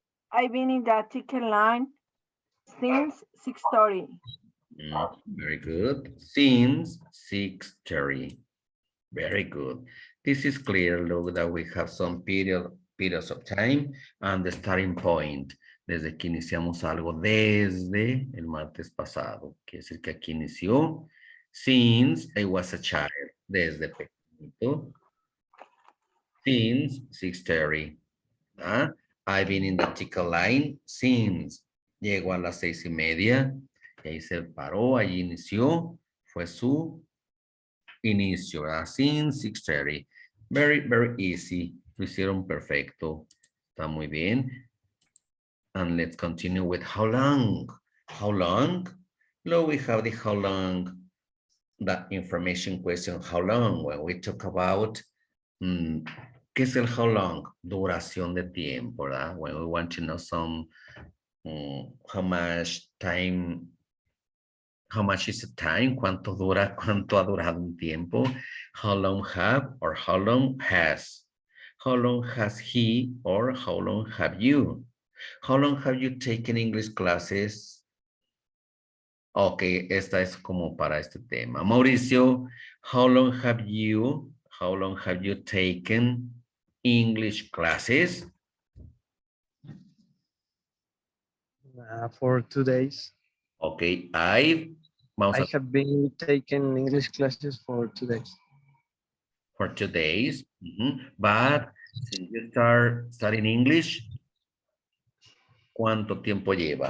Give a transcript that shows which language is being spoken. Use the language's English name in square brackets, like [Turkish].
[English] I've been in the ticket line since 6:30. Very good. Since 6:30. Very good. This is clear, look, that we have some periods of time and the starting point. [Spanish] Desde que iniciamos algo, desde el martes pasado. Quiere decir que aquí inició. [English] Since I was a child. [Spanish] Desde pequeñito. [English] Since 6:30. I've been in the ticket line since. [Spanish] Llego a las 6:30. Y ahí se paró, ahí inició, fue su inicio, ¿verdad? [English] Since 6:30. Very, very easy. [Spanish] Lo hicieron perfecto. Está muy bien. [English] And let's continue with how long. How long? Now we have the how long, the information question, how long, when we talk about, [Spanish] ¿qué es el [English] how long? [Spanish] Duración de tiempo, ¿verdad? [English] When we want to know some, how much time, how much is the time, [Spanish] cuánto dura, cuánto ha durado un tiempo, [English] how long have or how long has, how long has he or how long have you, how long have you taken English classes. [Spanish] Ok, esta es como para este tema. [English] Mauricio, how long have you taken English classes? For 2 days. [Spanish] Ok, vamos [English] I a have been taking English classes for 2 days. for 2 days. But since you start studying English, [Spanish] ¿cuánto tiempo lleva?